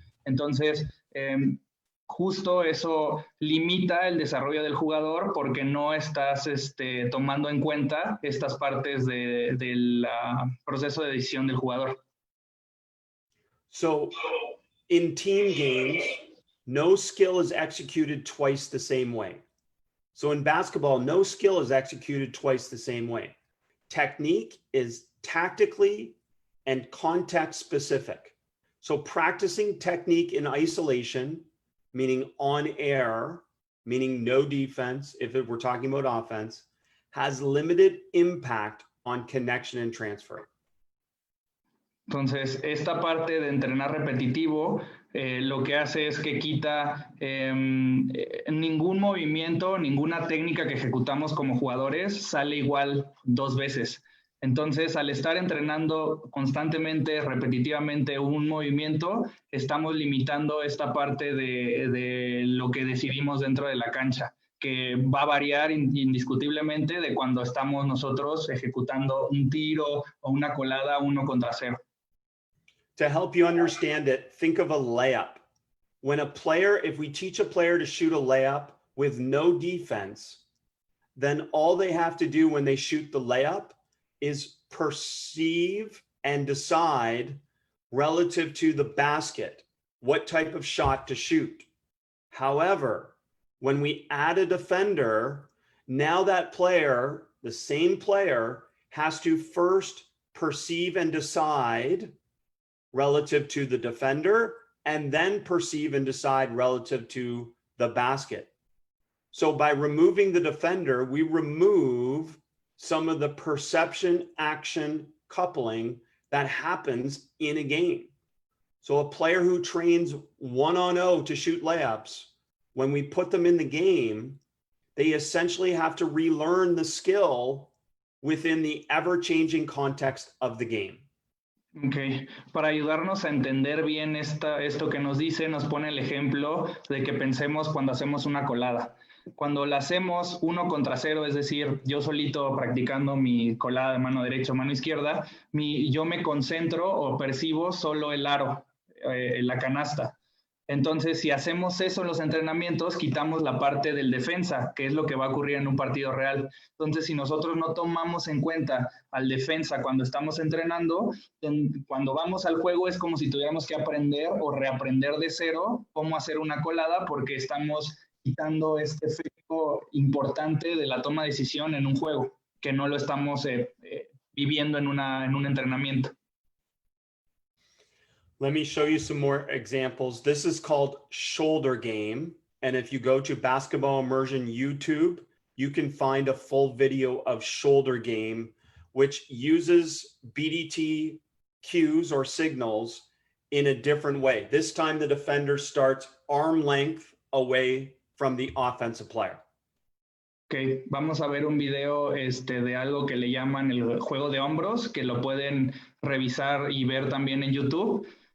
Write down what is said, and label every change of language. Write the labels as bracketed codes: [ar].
[es] Entonces, justo eso limita el desarrollo del jugador porque no estás tomando en cuenta estas partes del proceso de decisión del jugador. [en] So, in team games, no skill is executed twice the same way. So in basketball, no skill is executed twice the same way. Technique is tactically and context specific. So practicing technique in isolation, meaning on air, meaning no defense, if we're talking about offense, has limited impact on connection and transfer. [es] Entonces, esta parte de entrenar repetitivo lo que hace es que quita ningún movimiento, ninguna técnica que ejecutamos como jugadores sale igual 2 veces. Entonces, al estar entrenando constantemente, repetitivamente un movimiento, estamos limitando esta parte de lo que decidimos dentro de la cancha, que va a variar indiscutiblemente de cuando estamos nosotros ejecutando un tiro o una colada 1 contra 0. [en] To help you understand it, think of a layup. When a player, if we teach a player to shoot a layup with no defense, then all they have to do when they shoot the layup is perceive and decide relative to the basket what type of shot to shoot. However, when we add a defender, now that player, the same player, has to first perceive and decide relative to the defender, and then perceive and decide relative to the basket. So by removing the defender, we remove some of the perception action coupling that happens in a game. So a player who trains 1-on-0 to shoot layups, when we put them in the game, they essentially have to relearn the skill within the ever-changing context of the game. [es] Ok, para ayudarnos a entender bien esto que nos dice, nos pone el ejemplo de que pensemos cuando hacemos una colada. Cuando la hacemos 1 contra 0, es decir, yo solito practicando mi colada de mano derecha o mano izquierda, yo me concentro o percibo solo el aro, la canasta. Entonces, si hacemos eso en los entrenamientos, quitamos la parte del defensa, que es lo que va a ocurrir en un partido real. Entonces, si nosotros no tomamos en cuenta al defensa cuando estamos entrenando, cuando vamos al juego es como si tuviéramos que aprender o reaprender de cero cómo hacer una colada, porque estamos quitando este efecto importante de la toma de decisión en un juego, que no lo estamos viviendo en un entrenamiento. [en] Let me show you some more examples. This is called shoulder game. And if you go to Basketball Immersion YouTube, you can find a full video of shoulder game, which uses BDT cues or signals in a different way. This time the defender starts arm length away from the offensive player. [es] Ok, vamos a ver un video de algo que le llaman el juego de hombros, que lo pueden revisar y ver también en YouTube.